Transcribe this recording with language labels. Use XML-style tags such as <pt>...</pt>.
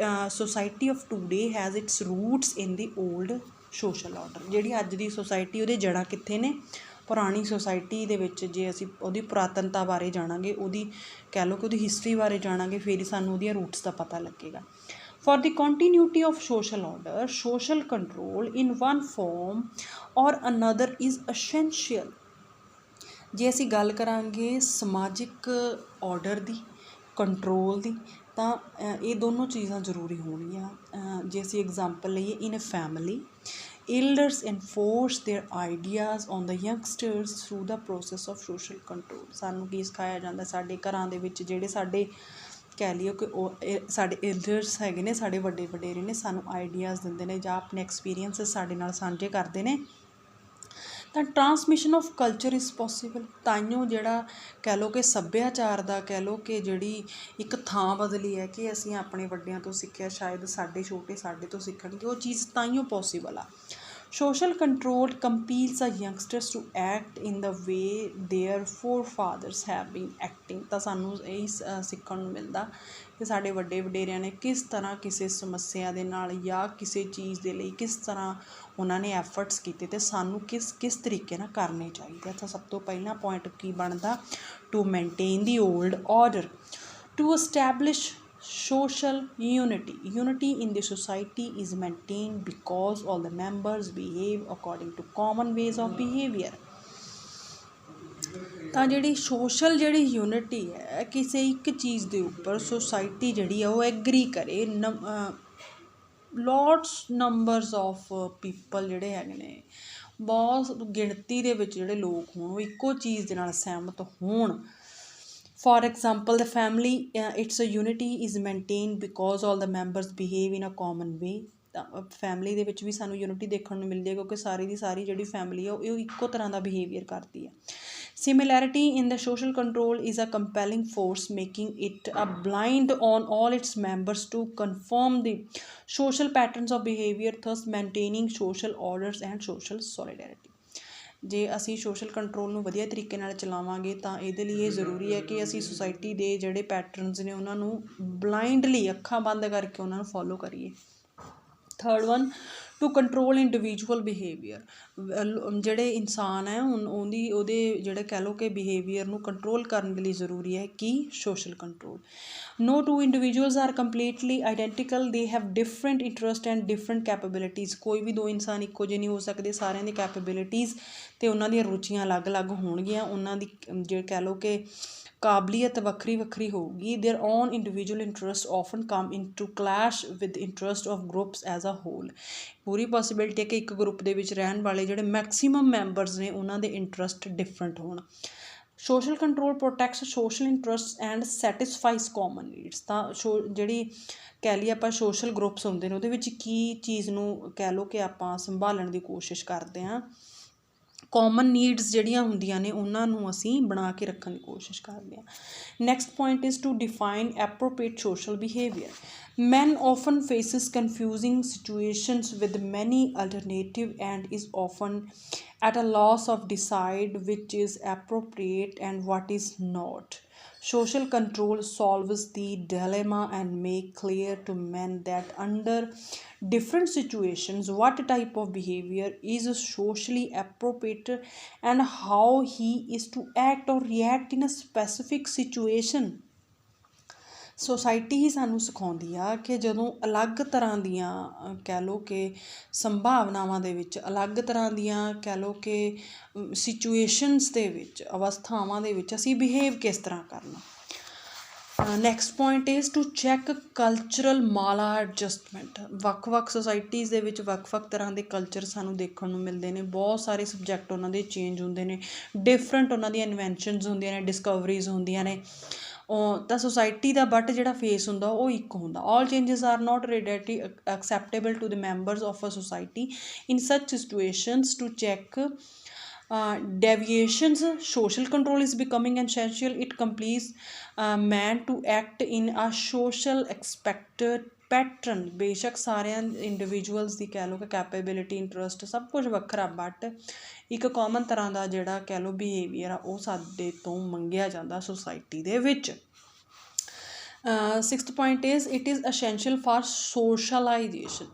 <en>Society of today has its roots in the old social order.</en> <pa>ਜਿਹੜੀ ਅੱਜ ਦੀ society ਉਹਦੇ ਜੜ੍ਹਾਂ ਕਿੱਥੇ ਨੇ? ਪੁਰਾਣੀ ਸੋਸਾਇਟੀ ਦੇ ਵਿੱਚ। ਜੇ ਅਸੀਂ ਉਹਦੀ ਪੁਰਾਤਨਤਾ ਬਾਰੇ ਜਾਣਾਂਗੇ, ਉਹਦੀ ਕਹਿ ਲਓ ਕਿ ਉਹਦੀ ਹਿਸਟਰੀ ਬਾਰੇ ਜਾਣਾਂਗੇ, ਫਿਰ ਹੀ ਸਾਨੂੰ ਉਹਦੀਆਂ ਰੂਟਸ ਦਾ ਪਤਾ ਲੱਗੇਗਾ।</pa> <en>For the continuity of social order, social control in one form or another is essential।</en> <pa>ਜੇ ਅਸੀਂ ਗੱਲ ਕਰਾਂਗੇ ਸਮਾਜਿਕ ਆਰਡਰ ਦੀ, ਕੰਟਰੋਲ ਦੀ, ਤਾਂ ਇਹ ਦੋਨੋਂ ਚੀਜ਼ਾਂ ਜ਼ਰੂਰੀ ਹੋਣਗੀਆਂ। ਜੇ ਅਸੀਂ ਐਗਜ਼ਾਮਪਲ ਲਈਏ,</pa> <en>In a family elders enforce their ideas on the youngsters through the process of social control।</en> <pa>ਸਾਨੂੰ ਕੀ ਸਿਖਾਇਆ ਜਾਂਦਾ ਸਾਡੇ ਘਰਾਂ ਦੇ ਵਿੱਚ? ਜਿਹੜੇ ਸਾਡੇ ਕਹਿ ਲਈਏ ਕਿ ਉਹ ਸਾਡੇ ਐਲਡਰਸ ਹੈਗੇ ਨੇ, ਸਾਡੇ ਵੱਡੇ ਵਡੇਰੇ ਨੇ, ਸਾਨੂੰ ਆਈਡੀਆਜ਼ ਦਿੰਦੇ ਨੇ ਜਾਂ ਆਪਣੇ ਐਕਸਪੀਰੀਅੰਸਿਸ ਸਾਡੇ ਨਾਲ ਸਾਂਝੇ ਕਰਦੇ ਨੇ। ਤਾਂ</pa> <en>Transmission of culture is possible.</en> <pa>ਤਾਈਓ ਜਿਹੜਾ ਕਹਿ ਲਓ ਕਿ ਸੱਭਿਆਚਾਰ ਦਾ ਕਹਿ ਲਓ ਕਿ ਜਿਹੜੀ ਇੱਕ ਥਾਂ ਬਦਲੀ ਹੈ ਕਿ ਅਸੀਂ ਆਪਣੇ ਵੱਡਿਆਂ ਤੋਂ ਸਿੱਖਿਆ, ਸ਼ਾਇਦ ਸਾਡੇ ਛੋਟੇ ਸਾਡੇ ਤੋਂ ਸਿੱਖਣਗੇ, ਉਹ ਚੀਜ਼ ਤਾਈਓ ਪੋਸੀਬਲ ਆ।</pa> <en>Social control compels a youngsters to act in the way their forefathers have been acting.</en> <pa>ਤਾਂ ਸਾਨੂੰ ਇਹ ਸਿੱਖਣ ਨੂੰ ਮਿਲਦਾ ਕਿ ਸਾਡੇ ਵੱਡੇ ਵਡੇਰਿਆਂ ਨੇ ਕਿਸ ਤਰ੍ਹਾਂ ਕਿਸੇ ਸਮੱਸਿਆ ਦੇ ਨਾਲ ਜਾਂ ਕਿਸੇ ਚੀਜ਼ ਦੇ ਲਈ ਕਿਸ ਤਰ੍ਹਾਂ ਉਹਨਾਂ ਨੇ ਐਫਰਟਸ ਕੀਤੇ ਅਤੇ ਸਾਨੂੰ ਕਿਸ ਤਰੀਕੇ ਨਾਲ ਕਰਨੇ ਚਾਹੀਦੇ। ਤਾਂ ਸਭ ਤੋਂ ਪਹਿਲਾਂ ਪੁਆਇੰਟ ਕੀ ਬਣਦਾ?</pa> <en>To maintain the old order, to establish social unity in the society is maintained because all the members behave according to common ways of behavior।</en> <pa>ਤਾਂ ਜਿਹੜੀ ਸੋਸ਼ਲ ਜਿਹੜੀ ਯੂਨਿਟੀ ਹੈ, ਕਿਸੇ ਇੱਕ ਚੀਜ਼ ਦੇ ਉੱਪਰ ਸੋਸਾਇਟੀ ਜਿਹੜੀ ਆ ਉਹ ਐਗਰੀ ਕਰੇ।</pa> <en>lots numbers of people</en> <pa>ਜਿਹੜੇ ਹੈਗੇ ਨੇ, ਬਹੁਤ ਗਿਣਤੀ ਦੇ ਵਿੱਚ ਜਿਹੜੇ ਲੋਕ ਹੋਣ, ਉਹ ਇੱਕੋ ਚੀਜ਼ ਦੇ ਨਾਲ ਸਹਿਮਤ ਹੋਣ।</pa> <en>For example, the family, its unity is maintained because all the members behave in a common way।</en> <pa>ਤਾਂ ਫੈਮਿਲੀ ਦੇ ਵਿੱਚ ਵੀ ਸਾਨੂੰ ਯੂਨਿਟੀ ਦੇਖਣ ਨੂੰ ਮਿਲਦੀ ਹੈ ਕਿਉਂਕਿ ਸਾਰੀ ਦੀ ਸਾਰੀ ਜਿਹੜੀ ਫੈਮਿਲੀ ਆ ਉਹ ਇੱਕੋ ਤਰ੍ਹਾਂ ਦਾ ਬਿਹੇਵੀਅਰ ਕਰਦੀ ਹੈ।</pa> <en>Similarity in the social control is a compelling force, making it a blind on all its members to conform the social patterns of behavior, thus maintaining social orders and social solidarity।</en> <pa>ਜੇ ਅਸੀਂ social control ਨੂੰ ਵਧੀਆ ਤਰੀਕੇ ਨਾਲ ਚਲਾਵਾਂਗੇ ਤਾਂ ਇਹਦੇ ਲਈ ਇਹ ਜ਼ਰੂਰੀ ਹੈ ਕਿ ਅਸੀਂ ਸੁਸਾਇਟੀ ਦੇ ਜਿਹੜੇ ਪੈਟਰਨਸ ਨੇ ਉਹਨਾਂ ਨੂੰ ਬਲਾਈਂਡਲੀ, ਅੱਖਾਂ ਬੰਦ ਕਰਕੇ ਉਹਨਾਂ ਨੂੰ ਫੋਲੋ ਕਰੀਏ।</pa> <en>Third one, to control individual behaviour.</en> <pa>ਜਿਹੜੇ ਇਨਸਾਨ ਹੈ ਉਹਦੇ ਜਿਹੜੇ ਕਹਿ ਲਓ ਕਿ ਬਿਹੇਵੀਅਰ ਨੂੰ ਕੰਟਰੋਲ ਕਰਨ ਦੇ ਲਈ ਜ਼ਰੂਰੀ ਹੈ ਕਿ social control.</pa> <en>No two individuals are completely identical, they have different interest and different capabilities।</en> <pa>ਕੋਈ ਵੀ ਦੋ ਇਨਸਾਨ ਇੱਕੋ ਜਿਹੇ ਨਹੀਂ ਹੋ ਸਕਦੇ, ਸਾਰਿਆਂ ਦੀ ਕੈਪੇਬਿਲਿਟੀਜ਼ ਅਤੇ ਉਹਨਾਂ ਦੀਆਂ ਰੁਚੀਆਂ ਅਲੱਗ-ਅਲੱਗ ਹੋਣਗੀਆਂ, ਉਹਨਾਂ ਦੀ ਜੇ ਕਹਿ ਲਓ ਕਿ ਕਾਬਲੀਅਤ ਵੱਖਰੀ ਵੱਖਰੀ ਹੋਊਗੀ।</pa> <en>their own individual interests often come into clash with interest of groups as a whole।</en> <pa>Puri possibility ਹੈ ਕਿ ਇੱਕ ਗਰੁੱਪ ਦੇ ਵਿੱਚ ਰਹਿਣ ਵਾਲੇ ਜਿਹੜੇ ਮੈਕਸੀਮਮ ਮੈਂਬਰਸ ਨੇ ਉਹਨਾਂ ਦੇ ਇੰਟਰਸਟ ਡਿਫਰੈਂਟ ਹੋਣ।</pa> <en>Social control protects social interest and satisfies common needs.</en> <pa>ਤਾਂ ਜਿਹੜੀ ਕਹਿ ਲਈਏ ਆਪਾਂ ਸੋਸ਼ਲ ਗਰੁੱਪਸ ਹੁੰਦੇ ਨੇ ਉਹਦੇ ਵਿੱਚ ਕੀ ਚੀਜ਼ ਨੂੰ ਕਹਿ ਲਓ ਕਿ ਆਪਾਂ ਸੰਭਾਲਣ ਦੀ ਕੋਸ਼ਿਸ਼ ਕਰਦੇ ਹਾਂ, ਕਾਮਨ ਨੀਡਸ ਜਿਹੜੀਆਂ ਹੁੰਦੀਆਂ ਨੇ ਉਹਨਾਂ ਨੂੰ ਅਸੀਂ ਬਣਾ ਕੇ ਰੱਖਣ ਦੀ ਕੋਸ਼ਿਸ਼ ਕਰਦੇ ਹਾਂ।</pa> <en>Next point is to define appropriate social behaviour. Men often faces confusing situations with many alternative and is often at a loss of decide which is appropriate and what is not। Social control solves the dilemma and make clear to men that under different situations what type of behavior is socially appropriate and how he is to act or react in a specific situation।</en> <pa>Society ਹੀ ਸਾਨੂੰ ਸਿਖਾਉਂਦੀ ਆ ਕਿ ਜਦੋਂ ਅਲੱਗ ਤਰ੍ਹਾਂ ਦੀਆਂ ਕਹਿ ਲਓ ਕਿ ਸੰਭਾਵਨਾਵਾਂ ਦੇ ਵਿੱਚ, ਅਲੱਗ ਤਰ੍ਹਾਂ ਦੀਆਂ ਕਹਿ ਲਓ ਕਿ ਸਿਚੁਏਸ਼ਨਸ ਦੇ ਵਿੱਚ, ਅਵਸਥਾਵਾਂ ਦੇ ਵਿੱਚ ਅਸੀਂ ਬਿਹੇਵ ਕਿਸ ਤਰ੍ਹਾਂ ਕਰਨਾ।</pa> <en>Next point is to check cultural maladjustment.</en> <pa>ਵੱਖ-ਵੱਖ ਸੁਸਾਇਟੀਜ਼ ਦੇ ਵਿੱਚ ਵੱਖ-ਵੱਖ ਤਰ੍ਹਾਂ ਦੇ ਕਲਚਰ ਸਾਨੂੰ ਦੇਖਣ ਨੂੰ ਮਿਲਦੇ ਨੇ, ਬਹੁਤ ਸਾਰੇ ਸਬਜੈਕਟ ਉਹਨਾਂ ਦੇ ਚੇਂਜ ਹੁੰਦੇ ਨੇ, ਡਿਫਰੈਂਟ ਉਹਨਾਂ ਦੀਆਂ ਇਨਵੈਂਸ਼ਨਸ ਹੁੰਦੀਆਂ ਨੇ, ਡਿਸਕਵਰੀਜ਼ ਹੁੰਦੀਆਂ ਨੇ। ਤਾਂ ਸੁਸਾਇਟੀ ਦਾ ਬਟ ਜਿਹੜਾ ਫੇਸ ਹੁੰਦਾ ਉਹ ਇੱਕ ਹੁੰਦਾ।</pa> <en>All changes are not readily acceptable to the members of a society. In such situations to check deviations, social control is becoming essential. It compels man to act in a social expected pattern।</en> <pa>ਬੇਸ਼ੱਕ ਸਾਰਿਆਂ individuals ਦੀ ਕਹਿ ਲਓ ਕਿ capability, interest ਸਭ ਕੁਝ ਵੱਖਰਾ, but ਇੱਕ ਕਾਮਨ ਤਰ੍ਹਾਂ ਦਾ ਜਿਹੜਾ ਕਹਿ ਲਓ ਬਿਹੇਵੀਅਰ ਆ ਉਹ ਸਾਡੇ ਤੋਂ ਮੰਗਿਆ ਜਾਂਦਾ ਸੁਸਾਇਟੀ ਦੇ ਵਿੱਚ।</pa> <en>Sixth point is it is essential for socialisation.</en>